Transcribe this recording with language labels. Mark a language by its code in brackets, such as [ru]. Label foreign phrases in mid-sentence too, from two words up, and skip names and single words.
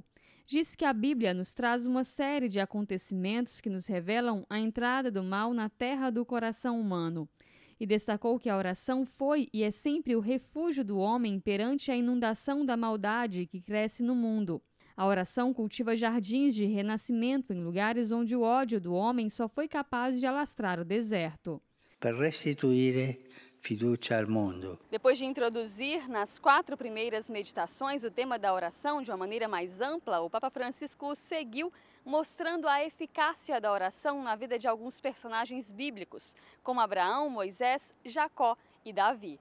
[pt] Diz que a Bíblia nos traz uma série de acontecimentos que nos revelam a entrada do mal na terra do coração humano. E destacou que a oração foi e é sempre o refúgio do homem perante a inundação da maldade que cresce no mundo. A oração cultiva jardins de renascimento em lugares onde o ódio do homem só foi capaz de alastrar o deserto. [it] Per restituire fiducia al mundo. [pt] Depois de introduzir nas 4 primeiras meditações o tema da oração de uma maneira mais ampla, o Papa Francisco seguiu mostrando a eficácia da oração na vida de alguns personagens bíblicos, como Abraão, Moisés, Jacó e Davi.